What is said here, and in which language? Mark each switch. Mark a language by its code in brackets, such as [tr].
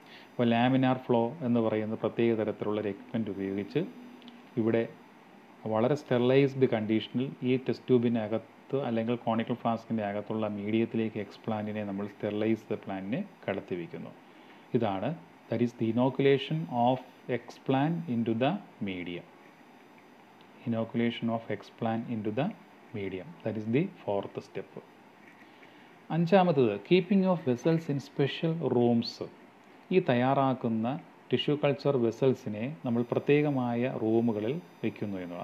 [ml] ഇപ്പോൾ laminar flow എന്ന് പറയുന്ന പ്രത്യേക തരത്തിലുള്ള ഒരു എക്യുപ്മെൻറ്റ് ഉപയോഗിച്ച് ഇവിടെ വളരെ സ്റ്റെറിലൈസ്ഡ് കണ്ടീഷനിൽ ഈ ടെസ്റ്റ് ട്യൂബിനകത്ത് അല്ലെങ്കിൽ കോണിക്കൽ ഫ്ലാസ്കിൻ്റെ അകത്തുള്ള മീഡിയത്തിലേക്ക് എക്സ്പ്ലാന്റിനെ നമ്മൾ സ്റ്റെറിലൈസ്ഡ് പ്ലാന്റിനെ കടത്തി വയ്ക്കുന്നു. ഇതാണ് [en] That is the inoculation of explant in to the medium. Inoculation of explant into the medium. That is the fourth step. [ml] അഞ്ചാമത്തത് [en] Keeping of vessels in special rooms. [ml] ഈ തയ്യാറാക്കുന്ന ടിഷ്യൂ കൾച്ചർ വെസൽസിനെ നമ്മൾ പ്രത്യേകമായ റൂമുകളിൽ വയ്ക്കുന്നു എന്നുള്ളത്.